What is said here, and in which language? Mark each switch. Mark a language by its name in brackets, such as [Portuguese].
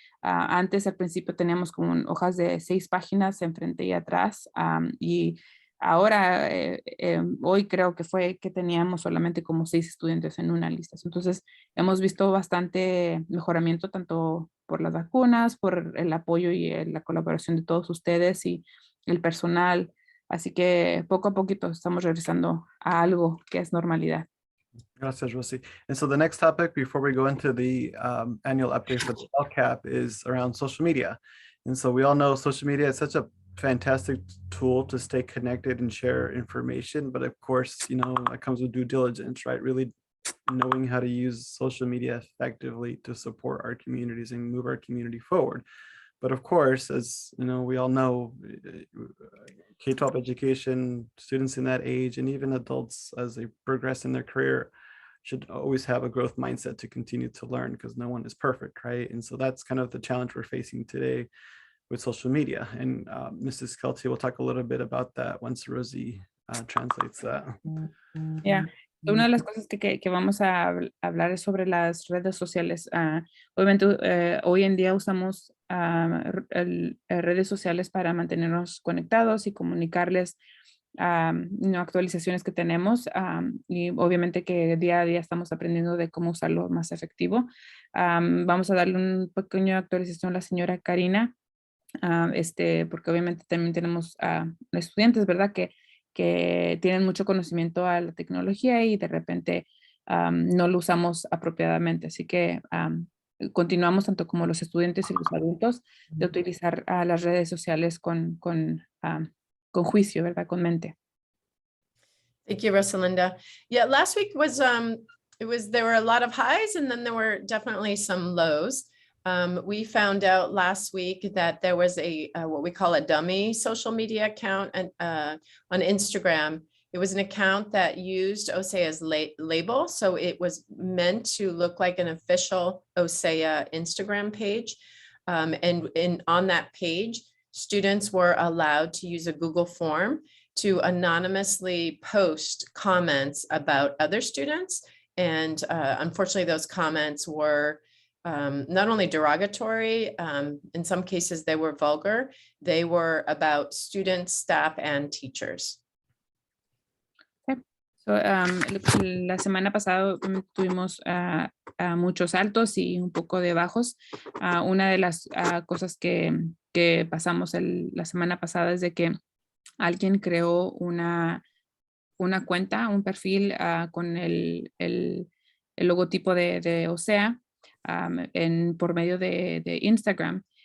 [Spanish] Antes, al principio, teníamos como hojas de 6 páginas enfrente y atrás, y ahora, hoy creo que fue que teníamos solamente como 6 estudiantes en una lista. Entonces, hemos visto bastante mejoramiento, tanto por las vacunas, por el apoyo y la colaboración de todos ustedes y el personal. Así que poco a poquito estamos regresando a algo que es normalidad. Gracias, Rosie. [English] And so the next topic before we go into the annual updates of the Lcap is around social media. And so we all know social media is such a fantastic tool to stay connected and share information, but of course, it comes with due diligence, right? Really knowing how to use social media effectively to support our communities and move our community forward. But of course, as you know, we all know, K-12 education, students in that age, and even adults as they progress in their career, should always have a growth mindset to continue to learn, because no one is perfect, right? And so that's kind of the challenge we're facing today with social media. And Mrs. Kelty will talk a little bit about that once Rosie translates that. Yeah. [Spanish] Una de las cosas que vamos a hablar es sobre las redes sociales. Obviamente, hoy en día usamos redes sociales para mantenernos conectados y comunicarles actualizaciones que tenemos, y obviamente que día a día estamos aprendiendo de cómo usarlo más efectivo. Vamos a darle un pequeño actualización a la señora Karina, porque obviamente también tenemos estudiantes, ¿verdad? Que tienen mucho conocimiento a la tecnología y de repente no lo usamos apropiadamente. Así que continuamos tanto como los estudiantes y los adultos de utilizar las redes sociales con juicio, ¿verdad? Con mente. [English] Thank you, Rosalinda. Yeah, last week was, there were a lot of highs and then there were definitely some lows. We found out last week that there was a what we call a dummy social media account on Instagram. It was an account that used OCEA's label. So it was meant to look like an official OCEA Instagram page. And on that page, students were allowed to use a Google form to anonymously post comments about other students. And unfortunately, those comments were not only derogatory, in some cases they were vulgar, they were about students, staff, and teachers. [Spanish] So, la semana pasada tuvimos muchos altos y un poco de bajos. Una de las cosas que pasamos la semana pasada es de que alguien creó una cuenta, un perfil con el logotipo de OCEA por medio de Instagram.